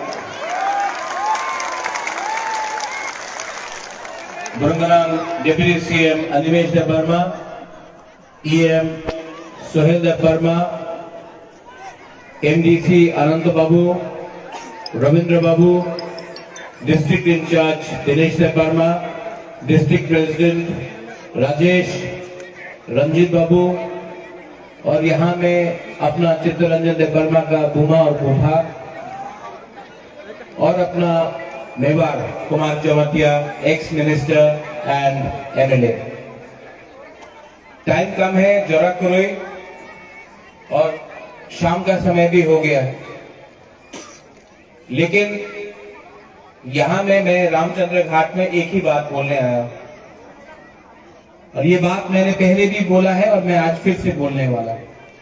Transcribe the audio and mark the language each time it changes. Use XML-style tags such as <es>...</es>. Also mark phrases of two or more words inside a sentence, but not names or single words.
<en>Berengganang Deputy CM Animesh Debarma, EM Sohel Debarma, MDC Anand Babu, Ravindra Babu, District in Charge Dinesh Debarma, District President Rajesh, Ranjit Babu,</en> <hi>और यहाँ में अपना चित्तरंजन देववर्मा का बुमा और बुभा और अपना मेवाड़ कुमार जमातिया,</hi> <en>ex minister and MLA.</en> <hi>टाइम कम है, जरा करो, और शाम का समय भी हो गया है, लेकिन यहाँ में मैं रामचंद्र घाट में एक ही बात बोलने आया हूं, और ये बात मैंने पहले भी बोला है और मैं आज फिर से बोलने वाला हूं।</hi>